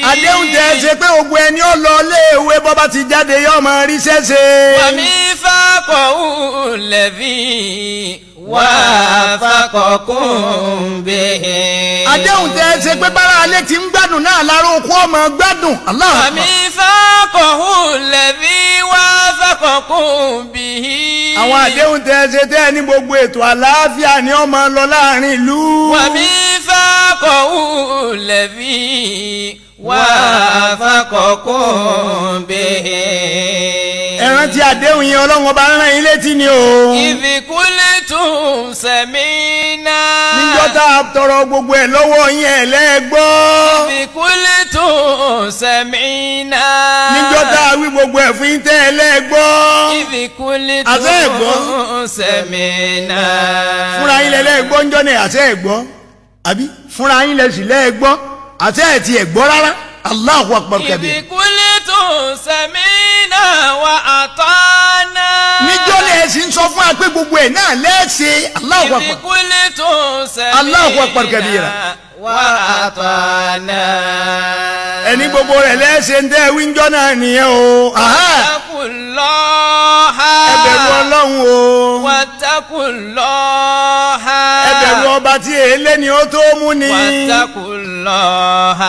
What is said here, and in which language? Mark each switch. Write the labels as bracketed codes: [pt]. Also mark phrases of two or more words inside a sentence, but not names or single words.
[yo] àdéhùn tẹ́ ṣe pé ogun ẹni ó lọ léèwé bọ́ bá ti jáde yóò máa rí ṣẹ́ṣe. [ar] وميثاقه الذي واثقكم به. [yo] àdéhùn tẹ́ ṣe pé bára alẹ́ ti ń gbádùn náà lára okú ọmọ gbádùn. [ar] Allah. وميثاقه الذي واثقكم به. [yo] àwọn àdéhùn tẹ́ ṣe tẹ́ ní gbogbo ètò àlàáfíà ni ó máa lọ láàrin ìlú. [ar] وميثاقه الذي واثقكم به. [yo] ẹ rántí àdéhùn yẹn ọlọ́run ọba rán yín létí ni o. [ar] إذ قلتم سمعنا. [yo] níjọ́ tá a tọrọ gbogbo ẹ̀ lọ́wọ́ yín ẹ̀ lẹ́gbọ́. [ar] إذ قلتم سمعنا. [yo] níjọ́ tá a wí gbogbo ẹ̀ fún yín tẹ́ ẹ lẹ́gbọ́. [ar] idh [yo] àṣẹ ẹ̀gbọ́. [ar] قلتم سمعنا. [yo] fúnra yín lẹ lẹ́gbọ́ ńjọ́ ní àṣẹ ẹ̀gbọ́ àbí fúnra yín lẹ sì lẹ́gbọ́ àṣẹ ẹ̀ ti ẹ̀gbọ́ rárá. [ar] الله أكبر كبير. إذ قلتم سمعنا وأطعنا. [yo] níjọ́ lẹ sì ń sọ fún wa pé gbogbo ẹ̀ náà lẹ́ẹ̀ṣẹ̀. [ar] الله أكبر. إذ قلتم سمعنا الله أكبر كبيرا. وأطعنا. [yo] ẹni gbogbo rẹ̀ lẹ́ẹ̀ṣẹ̀ ń tẹ́ wíńjọ́ náà nìyẹn o. [ar] wattaqullaha. [yo] ẹ bẹ̀rù ọlọ́run o. [ar] wattaqullaha. [yo] ẹ bẹ̀rù ọba tí èélé ni ó tó mú ni. [ar] wattaqullaha.